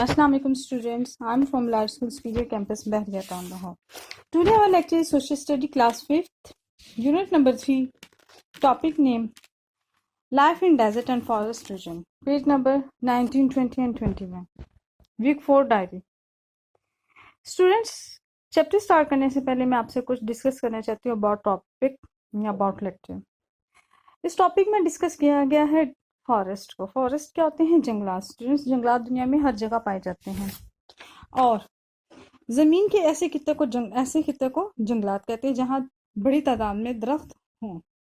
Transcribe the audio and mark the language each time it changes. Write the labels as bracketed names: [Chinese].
[English] السلام علیکم students. I am from large school superior campus Bahria Town Lahore. Today our lecture is social study class 5th unit number 3, topic name life in desert and forest region, page number 19, 20 and 21, week 4 diary. [Urdu] Students chapter start کرنے سے پہلے میں آپ سے کچھ discuss کرنا چاہتی ہوں اباؤٹ ٹاپک یا اباؤٹ لیکچر. اس ٹاپک میں ڈسکس کیا گیا ہے فارسٹ کو. فارسٹ کیا ہوتے ہیں؟ جنگلات. اسٹوڈنٹس جنگلات دنیا میں ہر جگہ پائے جاتے ہیں اور زمین کے ایسے خطے کو جنگلات کہتے ہیں جہاں بڑی تعداد میں درخت ہوں.